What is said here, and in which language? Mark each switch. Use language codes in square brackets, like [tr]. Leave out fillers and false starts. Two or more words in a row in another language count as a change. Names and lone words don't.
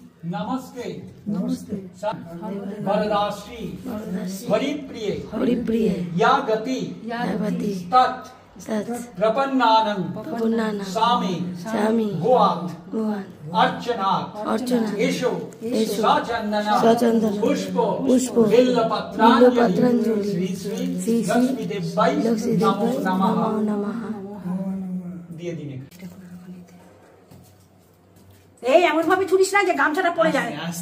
[sa] नमस्ते नमस्ते वरदाश्री हरिप्रिय या गति तत् प्रपन्नानं सामी भुवात् अर्चना एषो सचंदन पुष्प बिल्लपत्रांजलि श्री लक्ष्मीदेवाय नमो नमः [bn] দিয়ে দিনে এই এমন ভাবে ছুরিস না যে গামছাটা পড়ে যায়।